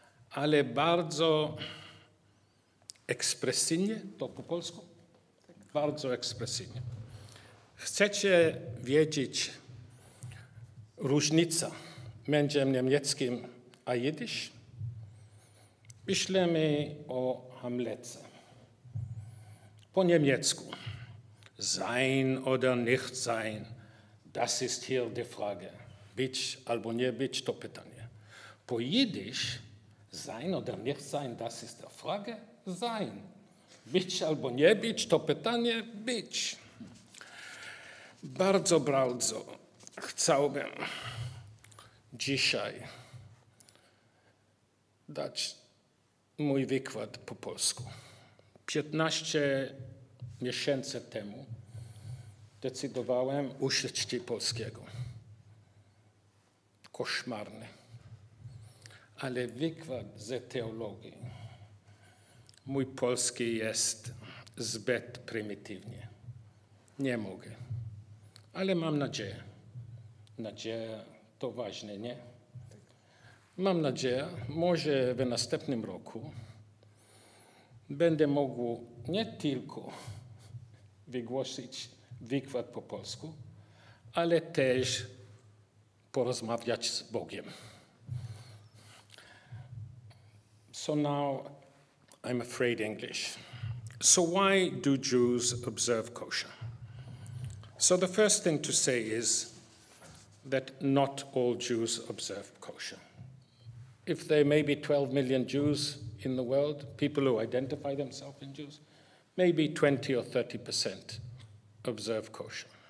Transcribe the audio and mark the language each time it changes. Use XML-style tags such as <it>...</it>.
<pl>Ale bardzo ekspresyjnie, to po polsku? Bardzo ekspresyjnie. Chcecie wiedzieć różnicę między niemieckim a jidysz? Myślimy o Hamlecie. Po niemiecku</pl> <de>sein oder nicht sein, Das ist hier die Frage.</de> <pl>Być albo nie być, to pytanie. Po</pl> <de>Jiddisch, sein oder nicht sein, das ist die Frage. Sein.</de> <pl>Być albo nie być, to pytanie. Być. Bardzo, bardzo chciałbym dzisiaj dać mój wykład po polsku. 15 miesięcy temu decydowałem uczyć się polskiego. Koszmarny. Ale wykład z teologii, mój polski jest zbyt prymitywny. Nie mogę. Ale mam nadzieję. Nadzieja to ważne, nie? Mam nadzieję, może w następnym roku będę mógł nie tylko wygłosić wykład po polsku, ale też porozmawiać z Bogiem.</pl> <en>So now I'm afraid English. So why do Jews observe kosher? So the first thing to say is that not all Jews observe kosher. If there may be 12 million Jews in the world, people who identify themselves as Jews, maybe 20 or 30% observe kosher.</en>